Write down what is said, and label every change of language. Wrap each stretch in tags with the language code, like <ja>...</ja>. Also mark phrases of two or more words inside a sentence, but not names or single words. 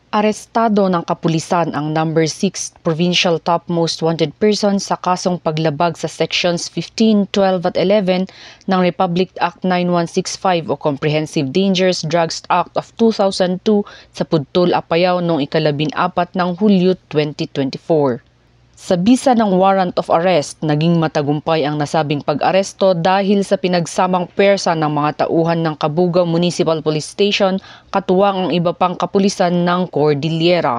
<tl>Arestado ng kapulisan ang</tl> <en>number 6 provincial top most wanted person</en> <tl>sa kasong paglabag sa sections 15, 12 at 11 ng Republic Act 9165 o Comprehensive Dangerous Drugs Act of 2002 sa Pudtol, Apayao noong ika-14 ng Hulyo 2024. Sa bisa ng</tl> <en>warrant of arrest,</en> <tl>naging matagumpay ang nasabing pag-aresto dahil sa pinagsamang pwersa ng mga tauhan ng Cabugao Municipal Police Station katuwang ang iba pang kapulisan ng Cordillera.</tl>